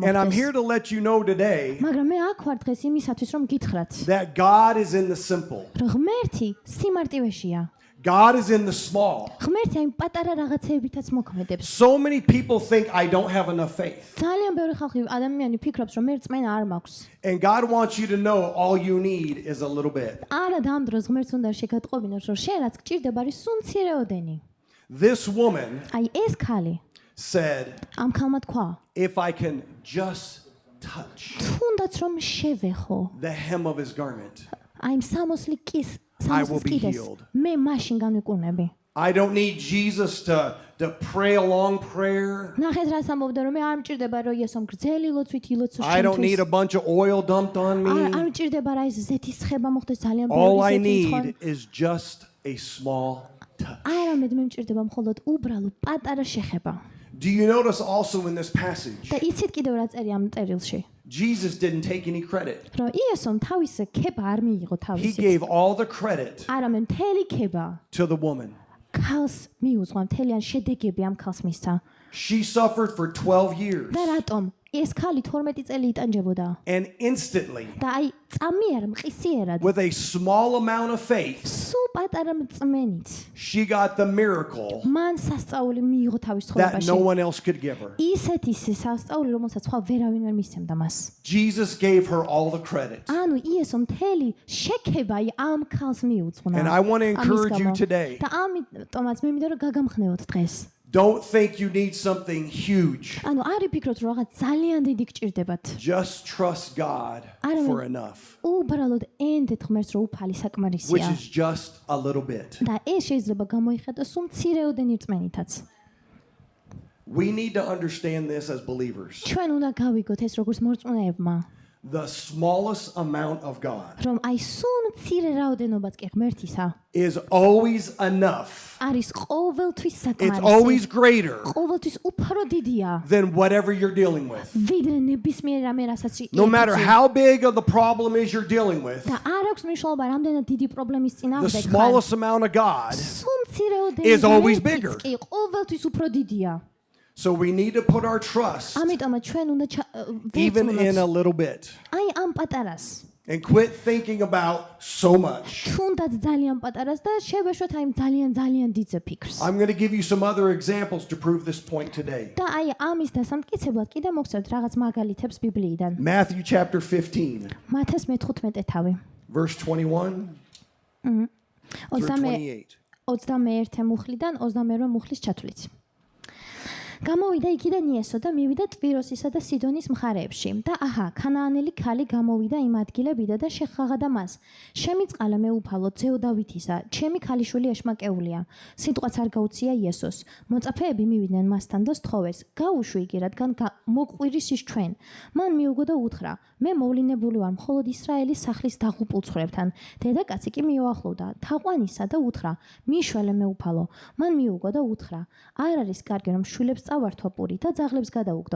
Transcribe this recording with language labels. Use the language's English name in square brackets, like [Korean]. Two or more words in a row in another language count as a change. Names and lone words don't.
[English] And I'm [Georgian] მოხდეს. [English] here to let you know today [Georgian] მაგრამ მე აქ ვარ დღეს იმისათვის რომ გითხრათ, [English] that God is in the simple. [Georgian] რომ ღმერთი სიმარტივეშია. [English] God is in the small. [Georgian] ღმერთი აი პატარა რაღაცეებითაც მოქმედებს. [English] So many people think I don't have enough faith. [Georgian] ძალიან ბევრი ხალხი ადამიანი ფიქრობს, რომ მე რწმენა არ მაქვს. [English] And God wants you to know all you need is a little bit. [Georgian] არა და ამ დროს ღმერთს უნდა შეგატყობინოს, რომ შენ რაც გჭირდება არის სუნცირეოდენი. [English] This woman [Georgian] აი ეს ქალი [English] said, [Georgian] ამ ქალმა თქვა, [English] if I can just touch [Georgian] თუნდაც რომ შევეხო, [English] the hem of his garment, [Georgian] აი სამოსლის [English] I will be [Georgian] კიდეს, [English] healed. [Georgian] მე მაშინ განვიკურნები. [English] I don't need Jesus to pray a long prayer. [Georgian] ნახეთ რას ამბობდა, რომ მე არ მჭირდება რომ იესომ გრძელი ლოცვით ილოცო [English] I don't need [Georgian] შენთვის. [English] a bunch of oil dumped on [Georgian] არ [English] me. [Georgian] მჭირდება რა ის ზეთის ხება მოხდეს ძალიან [English] All [Georgian] ბევრი [English] I [Georgian] ზეთი ცხონ. [English] need is just a small touch. [Georgian] არამედ მე მჭირდება მხოლოდ უბრალო პატარა შეხება. [English] Do you notice also in this passage, [Georgian] და იცით კიდევ რა წერია ამ წერილში? [English] Jesus didn't take any credit. [Georgian] რომ იესომ თავის ქება არ მიიღო [English] He [Georgian] თავისი. [English] gave all the credit [Georgian] არამედ მთელი ქება [English] to the woman. [Georgian] ქალს მიუძღვა, მთლიან შედეგები ამ ქალს მისცა. [English] She suffered for 12 years. [Georgian] და რატომ? ეს ქალი 12 წელი იტანჯებოდა. [English] And instantly, [Georgian] და აი წამიერ მყისიერად [English] with a small amount of faith, [Georgian] სულ პატარა მწმენით [English] she got the miracle [Georgian] მან სასწაული მიიღო თავის [English] that [Georgian] ცხოვრებაში. [English] no one else could give her. [Georgian] ისეთი სასწაული, რომელსაც სხვა ვერავინ ვერ მისცემდა მას. [English] Jesus gave her all the credit. [Georgian] ანუ იესო მთელი შექება აი ამ ქალს მიუძღვნა. [English] And I want to encourage you today. [Georgian] და ამიტომაც მე მინდა რომ გაგამხნევოთ დღეს. [English] Don't think you need something huge. [Georgian] ანუ არ იფიქროთ რომ რაღაც ძალიან დიდი გჭირდებათ. [English] Just trust God for enough, [Georgian] უბრალოდ ენდეთ ღმერთს რომ უფალი [English] which [Georgian] საკმარისია. [English] is just a little bit. [Georgian] და ეს შეიძლება გამოიხატოს სულ მცირეოდენი რწმენითაც. [English] We need to understand this as believers. [Georgian] ჩვენ უნდა გავიგოთ ეს როგორც მორწმუნეებმა. [English] The smallest amount of God [Georgian] რომ აი სულ მცირე რაოდენობაც კი ღმერთისა [English] is always enough. [Georgian] არის ყოველთვის [English] It's always [Georgian] საკმარისი. [English] greater [Georgian] ყოველთვის უფრო დიდია. [English] than whatever you're dealing with. [Georgian] ვიდრე ნებისმიერ რამე რასაც [English] No matter how big of the problem is you're dealing with, [Georgian] და არ აქვს მნიშვნელობა რამდენად დიდი პრობლემის [English] the [Georgian] წინააღმდეგ ხარ. [English] smallest amount of God. [Georgian] სულ მცირეოდენი [English] is always [Georgian] ღმერთიც [English] bigger. [Georgian] კი ყოველთვის უფრო დიდია. [English] So we need to put our trust [Georgian] ამიტომაც ჩვენ უნდა [English] even in a [Georgian] ვერწმუნოთ [English] little bit [Georgian] აი ამ პატარას. [English] and quit thinking about so much. [Georgian] თუნდაც ძალიან პატარას და შევეშვოთ აი ძალიან დიდ ფიქრს. [English] I'm going to give you some other examples to prove this point today. [Georgian] და აი ამის დასამტკიცებლად კიდე მოგცემთ რაღაც მაგალითებს ბიბლიიდან. [English] Matthew chapter 15, [Georgian] მათეს მე-15 თავი. [English] verse 21 through 28. [Georgian] 21 მუხლიდან 22 მუხლის ჩათვლით. გამოვიდა იქიდან იესო და მივიდა ტვიროსისა და სიდონის მხარეებში და აჰა ქანაანელი ქალი გამოვიდა იმ ადგილებიდან და შეხაღადა მას შემიწყალა მეუფალო ძეო დავითისა ჩემი ქალიშვილი ეშმაკეულია სიტყვაც არ გაუწია იესოს მოწაფეები მივიდნენ მასთან და სთხოვეს გაუშვი იგი რადგან მოყვირის ის ჩვენ მან მიუგო და უთხრა მე მოვლინებული ვარ მხოლოდ ისრაელის სახლის დაღუპულ ცხრებთან დედაკაცი კი მიუახლოვდა თაყვანისა და უთხრა მიშველე მეუფალო მან მიუგო და უთხრა არ არის კარგი რომ შვილებს წავართვა პური და ძაღლებს გადაუგდო.